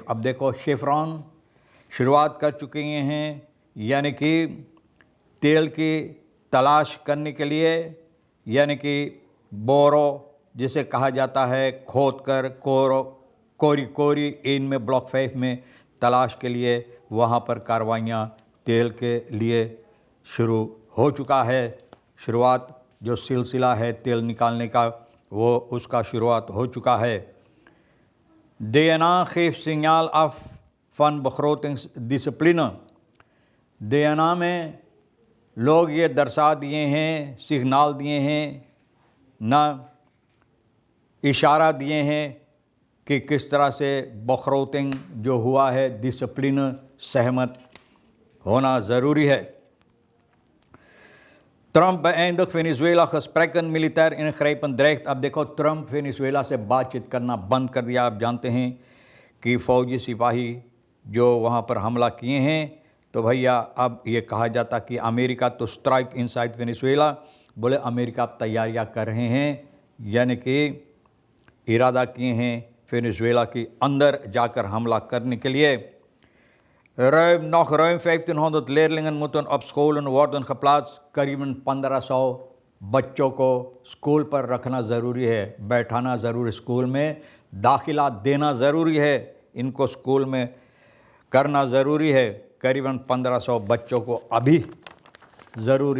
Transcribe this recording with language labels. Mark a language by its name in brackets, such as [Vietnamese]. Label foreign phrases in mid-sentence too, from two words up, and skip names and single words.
[Caribbean Hindustani] अब देखो, शेफ्रॉन शुरुआत कर चुके हैं, यानी कि तेल की तलाश करने के लिए, यानी कि बोरो जिसे कहा जाता है, खोद कर कोरी कोरी इन में ब्लॉक 5 में तलाश के लिए वहाँ पर कार्रवाइयाँ तेल के लिए शुरू हो चुका है। शुरुआत जो सिलसिला है तेल निकालने का, वो उसका शुरुआत हो चुका है। [Dutch] DNA geeft signaal af van begrotingsdiscipline। [Caribbean Hindustani] DNA में लोग ये दर्शा दिए हैं, सिग्नल दिए हैं, ना इशारा दिए हैं कि किस तरह से बखरोटिंग जो हुआ है, डिसिप्लिन, सहमत होना ज़रूरी है। [Dutch] Trump beëindigt Venezuela gesprekken, militair ingrijpen dreigt. [Caribbean Hindustani] अब देखो, ट्रंप वेनेजुएला से बातचीत करना बंद कर दिया। आप जानते हैं कि फ़ौजी सिपाही जो वहाँ पर हमला किए हैं, तो भैया अब ये कहा जाता कि अमेरिका तो [English] strike inside [Caribbean Hindustani] वेनेजुएला। बोले अमेरिका अब तैयारियाँ कर रहे हैं, यानी कि इरादा किए हैं वेनेजुएला के अंदर जाकर हमला करने के लिए। [Dutch] Nog ruim 1,500 leerlingen moeten op scholen worden geplaatst। [Caribbean Hindustani] करीबन 1,500 बच्चों को स्कूल पर रखना ज़रूरी है, बैठाना ज़रूरी, स्कूल में दाखिला देना ज़रूरी है, इनको स्कूल में करना ज़रूरी है। करीबन 1,500 बच्चों को अभी ज़रूरी।